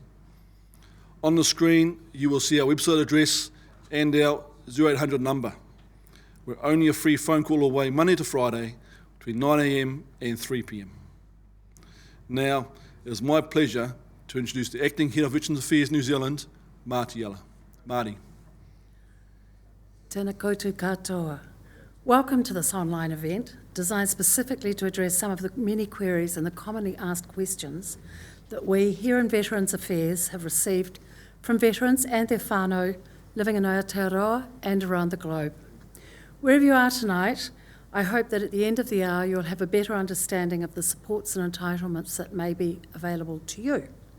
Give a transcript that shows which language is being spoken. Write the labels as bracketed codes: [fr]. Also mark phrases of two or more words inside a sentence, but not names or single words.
[en] On the screen, you will see our website address and our 0800 number. We're only a free phone call away Monday to Friday between 9 a.m. and 3 p.m. Now, it is my pleasure to introduce the Acting Head of Veterans Affairs New Zealand, Marty Ella. Marty. [mi] Tēnā koutou katoa. [en] Welcome to this online event, designed specifically to address some of the many queries and the commonly asked questions that we here in Veterans Affairs have received from veterans and their whānau living in Aotearoa and around the globe. Wherever you are tonight, I hope that at the end of the hour you'll have a better understanding of the supports and entitlements that may be available to you.